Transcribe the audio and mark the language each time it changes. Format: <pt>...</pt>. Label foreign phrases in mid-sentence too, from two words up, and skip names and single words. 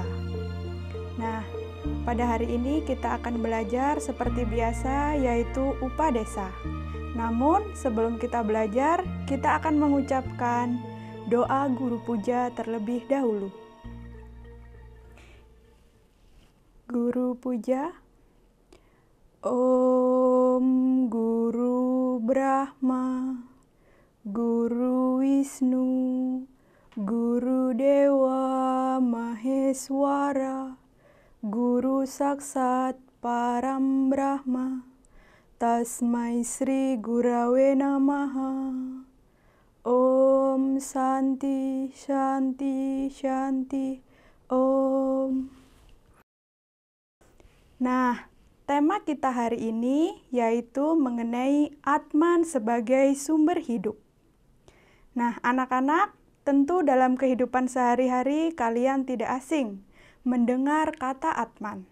<id>Nah, pada hari ini kita akan belajar seperti biasa, yaitu Upadesa. Namun, sebelum kita belajar, kita akan mengucapkan doa guru puja terlebih dahulu. Guru puja.</id> <sa>ॐ गुरु ब्रह्मा, गुरु विष्णु, गुरु देव महेश्वर, गुरु साक्षात् परम ब्रह्म, तस्मै श्री गुरवे नमः. ॐ शान्तिः शान्तिः शान्तिः ॐ.</sa> <id>Nah, tema kita hari ini yaitu mengenai Atman sebagai sumber hidup. Nah, anak-anak, tentu dalam kehidupan sehari-hari kalian tidak asing mendengar kata Atman.</id>